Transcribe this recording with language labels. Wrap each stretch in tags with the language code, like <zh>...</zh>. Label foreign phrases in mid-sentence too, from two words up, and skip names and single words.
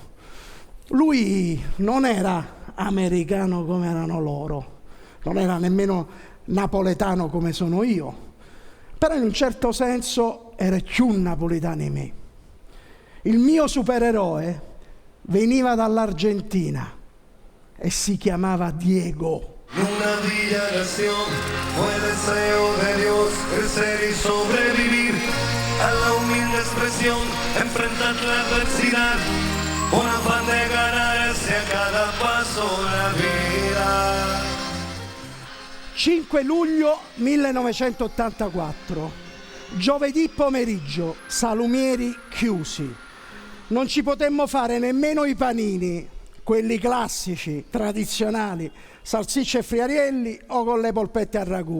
<it>Lui non era americano come erano loro, non era nemmeno napoletano come sono io, però in un certo senso era più napoletano di me. Il mio supereroe veniva dall'Argentina e si chiamava Diego.</it> <es>Una villa nación fue deseo de Dios crecer y sobrevivir a la humilde expresión, enfrentar la adversidad, con afán de ganarse a cada paso la vida.</es> <it>5 luglio 1984, giovedì pomeriggio, salumieri chiusi. Non ci potemmo fare nemmeno i panini, quelli classici, tradizionali, salsicce e friarielli o con le polpette a ragù.</it>